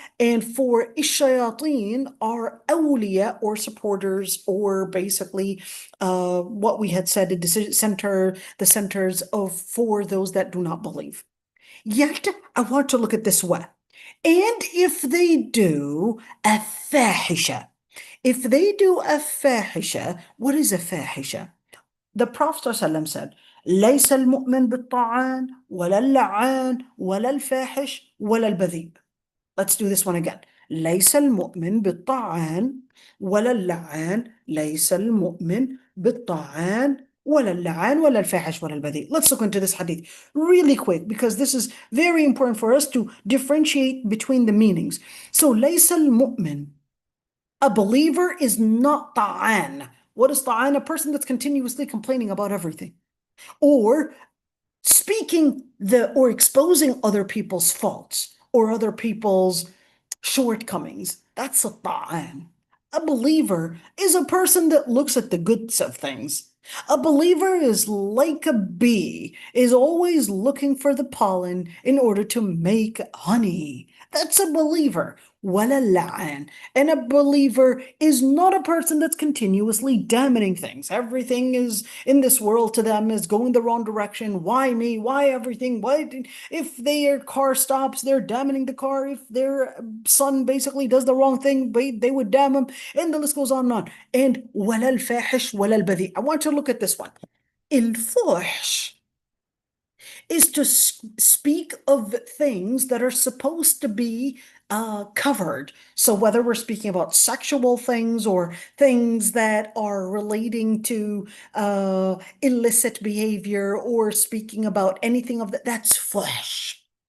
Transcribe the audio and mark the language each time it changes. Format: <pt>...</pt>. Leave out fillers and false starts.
<en>And for ishayateen are awliya or supporters or basically what we had said, the centers of for those that do not believe. Yet, I want to look at this way. And if they do a fahisha, if they do a fahisha, what is a fahisha? The Prophet ﷺ said,</en> <ar>ليس المؤمن بالطعان ولا اللعان ولا الفاحش ولا البذيء.</ar> <en>Let's do this one again.</en> <ar>ليس المؤمن بالطعان ولا اللعان ليس المؤمن بالطعان ولا اللعان ولا الفاحش ولا البذيء.</ar> <en>Let's look into this hadith really quick because this is very important for us to differentiate between the meanings. So</en> <ar>ليس المؤمن,</ar> <en>a believer is not ta'an. What is ta'an? A person that's continuously complaining about everything or speaking or exposing other people's faults or other people's shortcomings. That's a ta'an. A believer is a person that looks at the goods of things. A believer is like a bee, is always looking for the pollen in order to make honey. That's a believer.</en> <ar>وَلَا اللَّعَانِ.</ar> <en>And a believer is not a person that's continuously damning things. Everything is in this world to them is going the wrong direction. Why me? Why everything? Why? If their car stops, they're damning the car. If their son basically does the wrong thing, they would damn him. And the list goes on and on. And</en> <ar>وَلَا الْفَاحِشْ وَلَا الْبَذِيء.</ar> <en>I want you to look at this one. الفحش is to speak of things that are supposed to be covered. So whether we're speaking about sexual things or things that are relating to illicit behavior or speaking about anything of that, that's flesh.</en>